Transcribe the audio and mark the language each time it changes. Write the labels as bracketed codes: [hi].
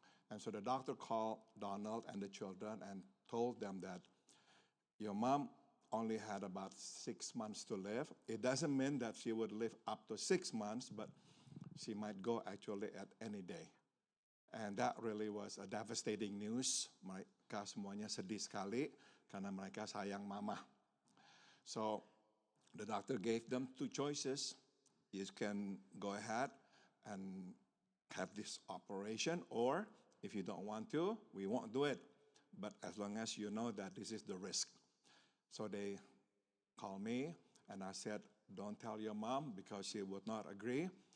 [en] And so the doctor called Donald and the children and told them that your mom only had about 6 months to live. It doesn't mean that she would live up to 6 months, but she might go actually at any day. And that really was a devastating news. [id] Mereka semuanya sedih sekali karena mereka sayang mama. [en] So the doctor gave them 2 choices. You can go ahead and have this operation, or if you don't want to, we won't do it. But as long as you know that this is the risk. So they called me and I said, don't tell your mom because she would not agree.